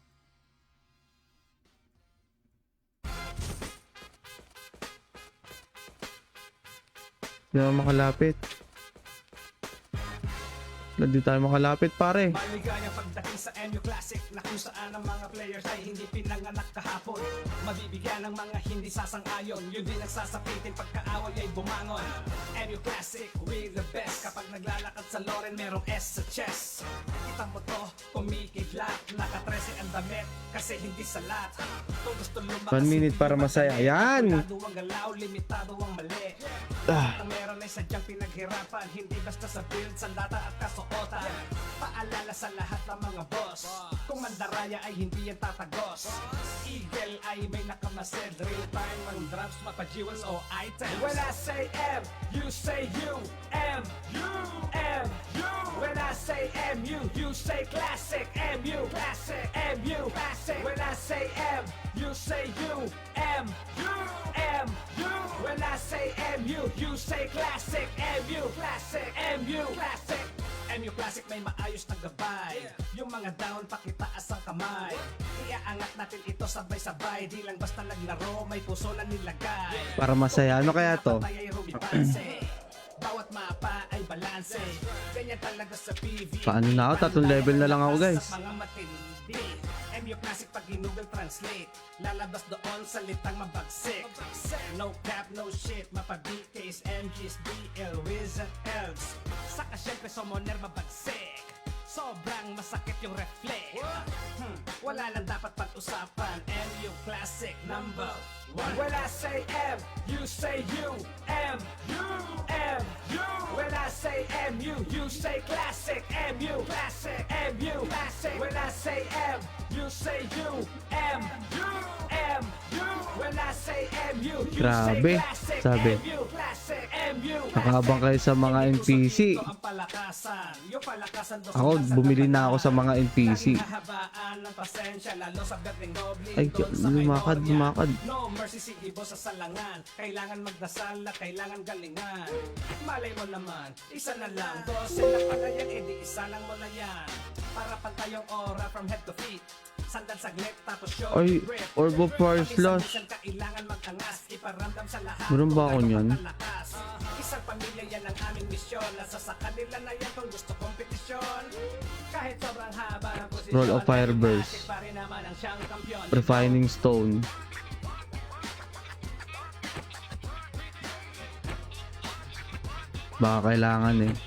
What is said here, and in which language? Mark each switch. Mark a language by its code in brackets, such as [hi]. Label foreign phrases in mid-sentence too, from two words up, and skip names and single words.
[tl] Hindi naman makalapit. Hindi tayo makalapit pare. Maligayang pagdating sa MU Classic na kung saan ang mga players ay hindi pinanganak kahapon. Mabibigyan ng mga hindi sasang-ayon, yun din ang sasapitin pagkaaway ay bumangon. [en] MU Classic, we the best. [tl] Kapag naglalakad sa Loren, merong S sa chest. Kita mo to, kumikidlat, naka-13 ang damit kasi hindi salat. Kung gusto lumakas, 1 minute para masaya. Yan! limitado ang galaw, limitado ang mali. Ang meron ay sadyang pinaghirapan, hindi basta sa build, sandata at kasuotan. Paalala sa lahat ng mga boss, kung mandaraya ay hindi yan tatagos. Eagle ay may nakamasid, [en] real time [tl] ang drops, mapa-jewels o item. [en] When I say M, you say U, M, U, M, U. When I say MU, you say classic, MU, classic, MU, classic. When I say M, you say U, M, U, M, U. When I say MU, you say classic, MU, classic, MU, classic. [tl] MU Classic may maayos na gabay. Yung mga down, pakitaas ang kamay. Iaangat natin ito sabay-sabay. Di lang basta naglaro, may puso na nilagay. Para masaya. Ano kaya to? Bawat mapa ay balanse. Ganyan talaga sa PvP. Paano na ako? 3 level na lang ako guys. Sa mga matindi, MU Classic pag Google Translate, lalabas doon salitang mabagsik. [en] No cap, no shit, [tl] mapa-BKs, MGs, DL, Wiz at Elves. Saka syempre summoner mabagsik. Sobrang masakit yung reflect. Wala lang dapat pag-usapan. [en] MU Classic number 1. When I say M, you say U, M, U, M, U. When I say MU, you say classic, MU, classic, MU, classic. When I say M, you say U, M, U, M, U. When I say MU, you say [tl] Grabe, [en] classic, [tl] sabi. [en] MU, classic, MU. [tl] Nakabang kayo sa mga NPC. Ako, bumili na ako sa mga NPC. Ay, lumakad, lumakad. No mercy si Ibo sa salangan. Kailangan magdasal at kailangan galingan. Malay mo naman, isa na lang. 12 na pala yan, edi isa lang mo na yan. Para pantayong aura [en] from head to feet. [tl] Sandal saglit tapos show Ay, grip. Orb of Fire Slash. Kailangan mag-angas, iparamdam sa lahat. Meron ba ako niyan? Isang pamilya yan ang aming misyon. Nasa sa kanila na yan kung gusto kompetisyon. Kahit sobrang haba ng posisyon. Roll of Fire Burst. Pa rin naman ang siyang kampiyon. Refining Stone. Baka kailangan eh.